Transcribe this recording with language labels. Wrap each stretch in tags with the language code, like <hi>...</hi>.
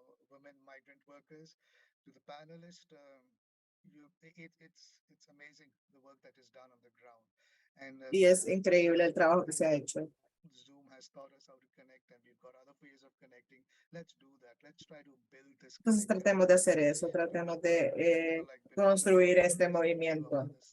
<en>Women migrant workers, to the panelists, it's amazing the work that is done on the ground. And</en> <es>Y es increíble el trabajo que se ha hecho.</es> <en>Zoom has taught us how to connect, and we've got other ways of connecting. Let's do that. Let's try to build this.</en> <es>Entonces tratemos de hacer eso, tratemos de construir este movimiento.</es>